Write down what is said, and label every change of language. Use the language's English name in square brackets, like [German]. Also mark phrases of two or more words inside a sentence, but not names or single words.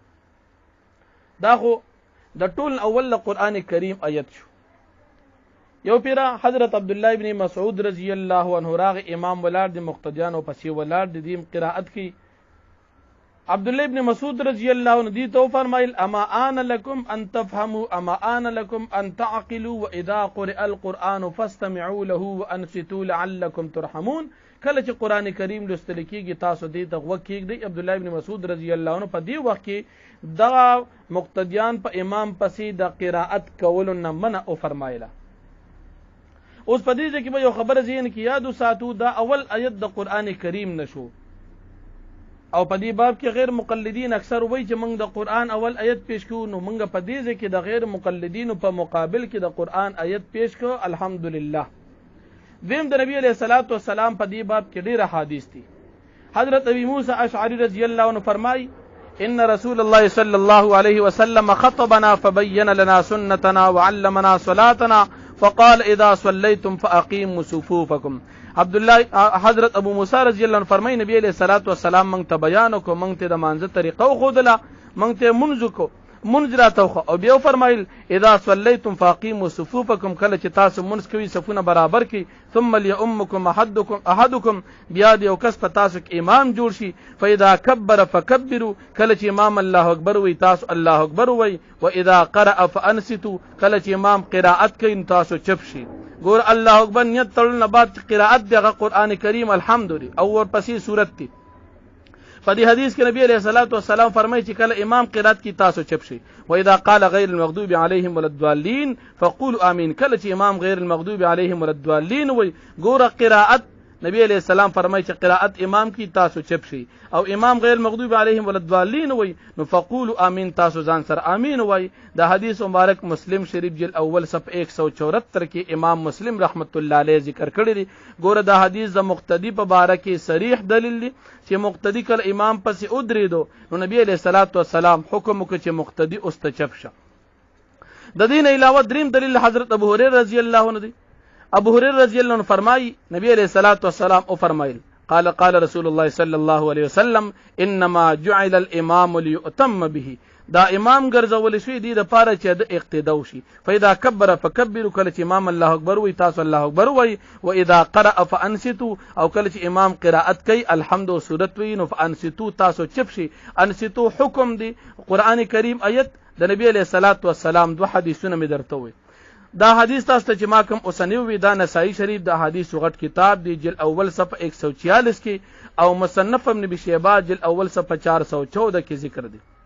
[Pashto] دا خو د ټول اول قرآن کریم آیت شو. یو پیرا حضرت عبد الله ابن مسعود [Arabic] رضی الله عنه [Pashto] راغ امام ولاړ دی، مقتدیان او پسې ولاړ دی، دیم قرائت کی. [Arabic] عبد الله ابن مسعود رضی الله عنه [Pashto] دی تو فرمایل [Arabic] اما آن لكم ان تفهموا، اما آن لكم ان تعقلوا، واذا قرئ القرآن فاستمعوا له وانصتوا لعلكم ترحمون. [Pashto] کله چې قران کریم لوستل کیږي تاسو دې ته غوږ کېږدئ. عبد الله ابن مسعود [Arabic] رضی الله عنه [Pashto] په دې وخت کې دا مقتدیان په امام پسې د قرائت کولو نه منع او فرمایله. اوس په دې کې به یو خبره ذهن کې یاد وساتو، دا اول آیت د قران کریم نشو او په دې باب کې غیر مقلدین اکثر وایي چې موږ د قران اول آیت پیش کوو، نو موږ په دې کې د غیر مقلدین په مقابل کې د قران آیت پیش کوو. الحمدلله. دیم د نبی [Arabic] علیہ الصلوۃ والسلام [Pashto] په دې باب کې ډېر احادیث دي. [Arabic] حضرت ابي موسی اشعری رضی الله عنه فرمای ان رسول الله صلی الله علیه وسلم خطبنا فبين لنا سنتنا وعلمنا صلاتنا فقال اذا صليتم فاقيموا صفوفكم. [Pashto] عبد الله حضرت ابو موسی [Arabic] رضی الله عنه [Pashto] فرمای نبی [Arabic] علیہ الصلوۃ والسلام [Pashto] مونږ ته بیان کو، مونږ ته د مانځه طریقه خودله، مونږ ته منځ کو، منځ راته او بیا فرمایل [Arabic] اذا صليتم فاقيموا صفوفكم، [Pashto] کله چې تاسو منځ کوي صفونه برابر کړئ، [Arabic] ثم ليؤمكم احدكم، [Pashto] بیا د یو کس په تاسو کې امام جوړ شي، [Arabic] فاذا كبر فكبروا، [Pashto] کله چې امام [Arabic] الله اکبر [Pashto] وي تاسو [Arabic] الله اکبر [Pashto] وي، [Arabic] واذا قرأ فانصتوا، [Pashto] کله چې امام قرائت کوي تاسو چپ شئ. ګور [Arabic] الله اکبر [Pashto] نیت تړل نه بعد قرائت دغه قران کریم الحمدلله او ورپسې سورت دی. په دې حدیث کې نبی [Arabic] علیہ الصلوۃ والسلام [Pashto] فرمایي چې کله امام قرات کی تاسو چپ شي [Arabic] و اذا قال غیر المغضوب علیهم ولا الضالین فقولوا امین. [Pashto] کله چې امام [Arabic] غیر المغضوب علیهم ولا الضالین [Pashto] وي ګوره قرات نبی [Arabic] علیہ السلام [Pashto] فرمایي چې قرات امام کی تاسو چپ شي او امام [Arabic] غیر المغضوب علیهم ولا الضالین [Pashto] وي نو [Arabic] فقولوا امین [Pashto] تاسو ځان سره امین وي. دا حدیث مبارک مسلم شریف جلد اول صفحه 174 کې امام مسلم [Arabic] رحمت الله علیه [Pashto] ذکر کړی دی. ګوره دا حدیث د مقتدی په باره کې صریح دلیل دی چې مقتدی کله امام پسې ودرېدو نو نبی [Arabic] علیہ الصلوۃ والسلام [Pashto] حکم وکړ چې مقتدی اوس ته چپ شه. د دین علاوه دریم دلیل حضرت ابو هريره [Arabic] رضی الله عنه [Pashto] دی. [Arabic] ابو هريره رضی الله عنه فرمایي نبی علیہ الصلوۃ والسلام [Pashto] او فرمایل [Arabic] قال رسول الله صلی الله علیه وسلم انما جعل الامام ليؤتم به. [Pashto] دا امام ګرځول شوی دی د پاره چې د اقتدا وشي. [Arabic] فاذا كبر فكبروا [Pashto] کله چې امام [Arabic] الله اکبر [Pashto] وي تاسو [Arabic] الله اکبر [Pashto] وي [Arabic] و اذا قرأ فانصتوا [Pashto] او کله چې امام قرائت کوي الحمد او سورت وي نو فانصتوا تاسو چپ شي. انصتوا حکم دی قران کریم آیت د نبی [Arabic] علیہ الصلوۃ والسلام [Pashto] دوه حدیثونه می درته وي. دا حدیث تاسو ته چې ما کوم اوسنیو وی دا نسائی شریف دا حدیث غټ کتاب دی جلد اول صفحه 146 کې او مصنف ابن ابي شيبه جلد اول صفحه 414 کې ذکر دی.